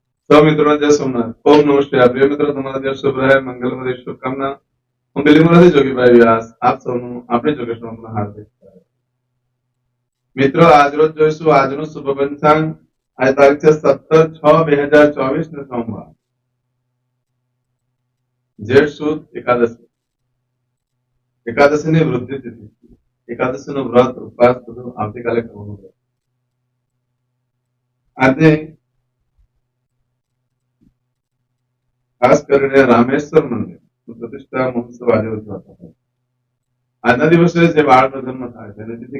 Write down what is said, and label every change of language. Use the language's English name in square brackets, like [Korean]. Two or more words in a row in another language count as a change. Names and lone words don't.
[Hindi] तो मित्रों जय सोमनाथ ओम नमः शिवाय प्रिय [Gujarati] મિત્રો તમારા દિવસ શુભ રહે મંગલમય શુભકામના હું બિલીમોરાથી જોગીભાઈ વ્યાસ આપ સૌનું આપણી જોગેશ્વરમાં હાર્દિક સ્વાગત મિત્રો આજરોજ જોઈશું આજનું શુભ પંચાંગ આજે તારીખ છે 17/6/2024 ને સોમવાર જેઠ સુદ એકાદશીની વૃદ્ધિ તિથિ એકાદશીનું વ્રત ઉપવાસ બધું આવતીકાલે કરવાનું છે આજે ખાસ કરીને રામેશ્વર મંદિર પ્રતિષ્ઠા મહોત્સવ આજે ઉજવાતો હોય આજના દિવસે જે બાળકનો જન્મ થાય છે તેથી